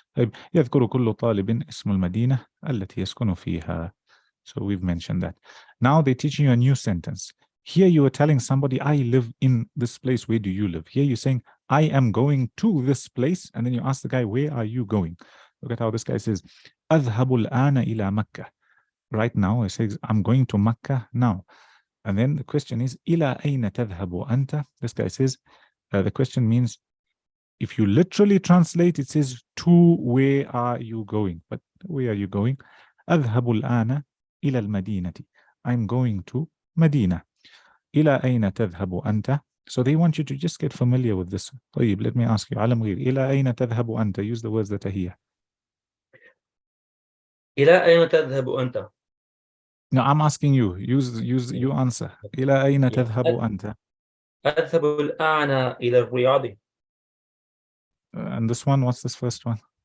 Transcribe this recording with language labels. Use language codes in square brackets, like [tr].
[ar] طيب يذكر كل طالب اسم المدينة التي يسكن فيها. [en] So we've mentioned that. Now they're teaching you a new sentence. Here you are telling somebody, I live in this place. Where do you live? Here you're saying, I am going to this place. And then you ask the guy, where are you going? Look at how this guy says, [ar] أذهب الآن إلى مكة. [en] Right now, he says, I'm going to Mecca now. And then the question is, [ar] إلى أين تذهب أنت? [en] This guy says, the question means, if you literally translate, it says, to where are you going? But where are you going? [ar] أذهب الآن إلى المدينة. [en] I'm going to Medina. [ar] إلى أين تذهب أنت? [en] So they want you to just get familiar with this. [ar] طيب, [en] let me ask you, [ar] على مغير, إلى أين تذهب أنت? [en] Use the words that are here. [ar] إلى أين تذهب أنت؟ [en] No, I'm asking you. Use you answer. [ar] إلى أين تذهب أنت? أذهب الآن إلى الرياض. [en] And this one, what's this first one?